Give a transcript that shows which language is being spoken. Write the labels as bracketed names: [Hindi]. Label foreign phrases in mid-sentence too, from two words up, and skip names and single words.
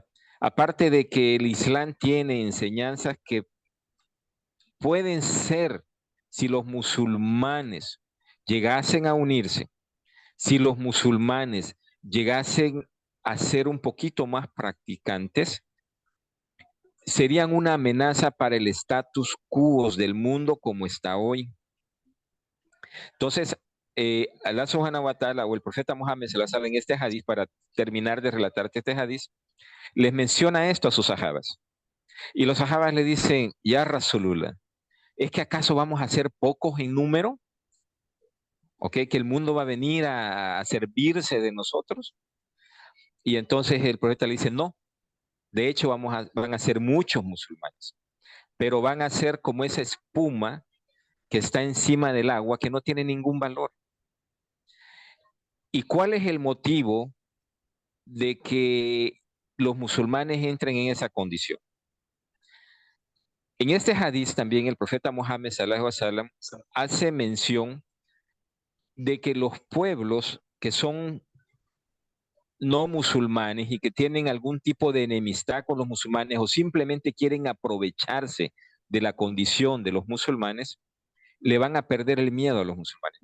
[Spanish] Aparte de que el Islam tiene enseñanzas que pueden ser, si los musulmanes llegasen a unirse, si los musulmanes llegasen a ser un poquito más practicantes, serían una amenaza para el status quo del mundo como está hoy. Entonces, [Arabic] الله سبحانه وتعالى [Spanish] o el profeta Muhammad se la sale en este hadith, para terminar de relatarte este hadith, les menciona esto a sus sahabas. Y los sahabas le dicen, [Arabic] يا رسول الله, [Spanish] ¿es que acaso vamos a ser pocos en número? ¿Ok? Que el mundo va a venir a servirse de nosotros. Y entonces el profeta le dice, no, de hecho van a ser muchos musulmanes, pero van a ser como esa espuma que está encima del agua, que no tiene ningún valor. ¿Y cuál es el motivo de que los musulmanes entren en esa condición? En este hadith también el profeta Muhammad [Arabic] صلى الله عليه وسلم [Spanish] hace mención de que los pueblos que son no musulmanes y que tienen algún tipo de enemistad con los musulmanes o simplemente quieren aprovecharse de la condición de los musulmanes, le van a perder el miedo a los musulmanes.